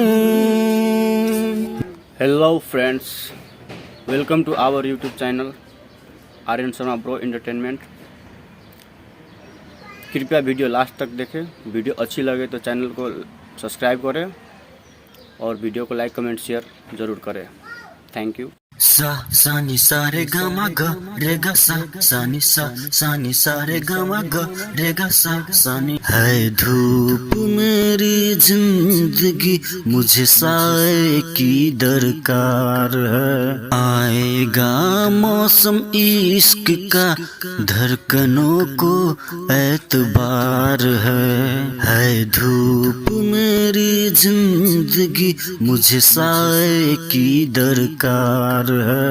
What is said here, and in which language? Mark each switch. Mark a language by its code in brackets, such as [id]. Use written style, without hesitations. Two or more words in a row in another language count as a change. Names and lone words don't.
[en] Hello friends, welcome to our YouTube channel Aryan Sharma Bro Entertainment. [hi] कृपया [en] video last [hi] तक देखें। वीडियो अच्छी लगे तो चैनल को सब्सक्राइब करें और वीडियो को लाइक कमेंट शेयर ज़रूर करें। [en] Thank you. सा सा नि सा रे गा मा ग रे गा सा सा नि सा रे गा मा ग रे गा सा नि। [hi] है धूप मेरी जिंदगी, मुझे साए की दरकार है। आएगा मौसम इश्क का, धड़कनों को एतबार है धूप मेरी जिंदगी, मुझे साए की दरकार है।